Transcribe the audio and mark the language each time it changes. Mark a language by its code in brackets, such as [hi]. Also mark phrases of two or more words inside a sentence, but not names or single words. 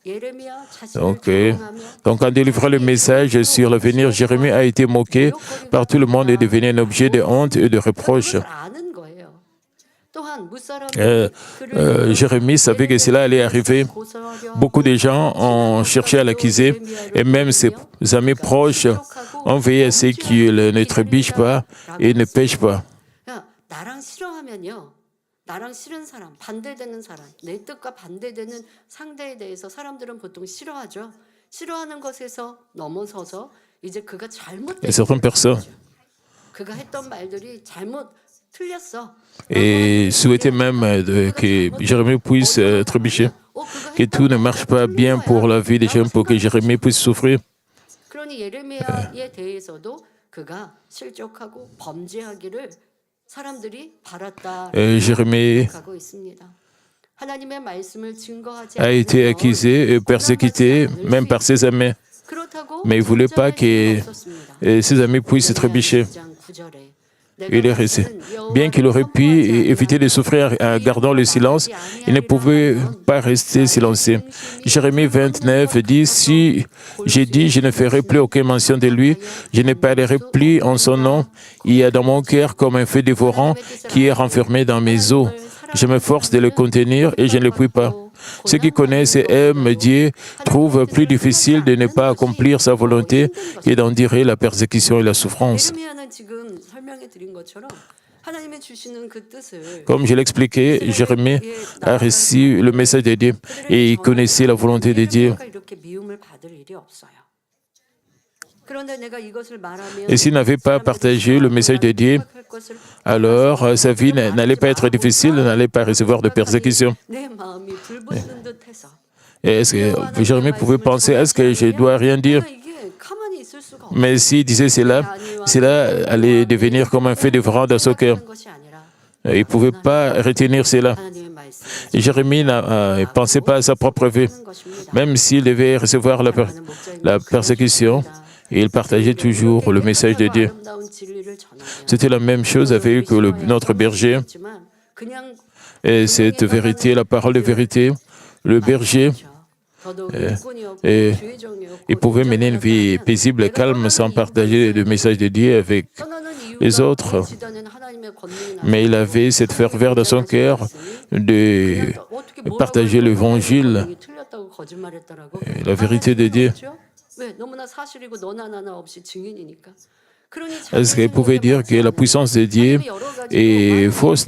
[fr] Donc, en délivrant le message sur l'avenir, Jérémie a été moqué par tout le monde et devenu un objet de honte et de reproche. Jérémie savait que cela allait arriver. Beaucoup de gens ont cherché à l'accuser et même ses amis proches ont veillé à ce qu'il ne trébuche pas et ne pêche pas. [ko] 나랑 싫은 사람, 반대되는 사람, 내 뜻과 반대되는 상대에 대해서 사람들은 보통 싫어하죠. 싫어하는 것에서 넘어서서 이제 그가 잘못된 [fr] certaines personnes [ko] 그가 했던 말들이 잘못 [fr] et souhaitait même que Jérémie puisse trébucher, que tout ne marche pas bien pour la vie de Jérémie, pour que Jérémie puisse souffrir. [ko] 그러니 예레미야에 대해서도 그가 실족하고 범죄하기를 사람들이 바랐다라고 Jérémie 하고 있습니다. 하나님의 말씀을 증거하지 [fr] a été [ko] 않으면 [fr] accusé et persécuté, même par ses amis. [ko] 그렇다고 [fr] Mais il ne voulait pas [ko] 존재할 que 수는 없었습니다. [fr] ses amis puissent trébucher. [ko] 9장 9절에 [fr] Il est resté. Bien qu'il aurait pu éviter de souffrir en gardant le silence, il ne pouvait pas rester silencieux. Jérémie 29 dit, si j'ai dit, je ne ferai plus aucune mention de lui, je ne parlerai plus en son nom. Il y a dans mon cœur comme un feu dévorant qui est renfermé dans mes os. Je m'efforce de le contenir et je ne le puis pas. Ceux qui connaissent et aiment Dieu trouvent plus difficile de ne pas accomplir sa volonté que d'endurer la persécution et la souffrance. [ko] 예레미야는 지금 설명해 드린 것처럼 하나님의 주시는 그 뜻을 [fr] Comme je l'expliquais, Jérémie a reçu le message de Dieu et il connaissait la volonté de Dieu. [ko] 이렇게 미움을 받을 일이 없어요. 그런데 내가 이것을 말하면 [fr] Et s'il n'avait pas partagé le message de Dieu, alors sa vie n'allait pas être difficile, n'allait pas recevoir de persécution. [ko] 내 마음이 불붙는 듯해서 [fr] Et est-ce que Jérémie pouvait penser, est-ce que je ne dois rien dire? [ko] 이게 가만히 있을 수가 없는 [fr] Mais s'il disait cela allait devenir comme un feu dévorant dans son cœur. [ko] 것이 아니라 [fr] Il ne pouvait pas retenir cela. [ko] 하나님의 말씀 [fr] Et Jérémie ne pensait pas à sa propre vie. [ko] 하는 것입니다. [fr] Même s'il devait recevoir la persécution, il partageait toujours le message de Dieu. [ko] 아름다운 진리를 전하며 [fr] C'était la même chose avec notre berger. [ko] 있지만 그냥 [fr] Et cette vérité, la parole de vérité, le berger, [ko] 더더욱 일꾼이었고 et 주의종이었고 [fr] il pouvait mener une vie paisible et calme sans partager le message de Dieu avec les autres. Mais il avait cette ferveur dans son cœur de partager l'évangile, la vérité de Dieu. Est-ce qu'il pouvait dire que la puissance de Dieu est fausse?